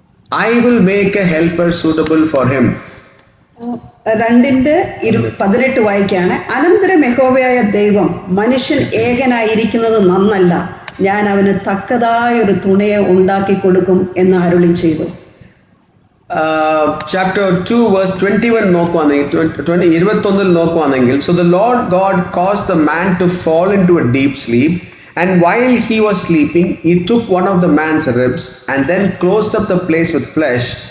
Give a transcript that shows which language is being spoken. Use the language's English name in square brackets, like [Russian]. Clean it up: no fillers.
[English] I will make a helper suitable for him." [Malayalam] 2:18 വായിക്കാണ്, അനന്തരം യഹോവയായ ദൈവം, മനുഷ്യൻ ഏകനായിരിക്കുന്നത് നന്നല്ല, ഞാൻ അവന് തക്കതായ ഒരു തുണയെ ഉണ്ടാക്കി കൊടുക്കും എന്ന് അരുളി ചെയ്തു. [English] Chapter 2 verse 21 [Malayalam] നോക്കുവാണെങ്കിൽ, [English] so the Lord God caused the man to fall into a deep sleep, and while he was sleeping, he took one of the man's ribs and then closed up the place with flesh.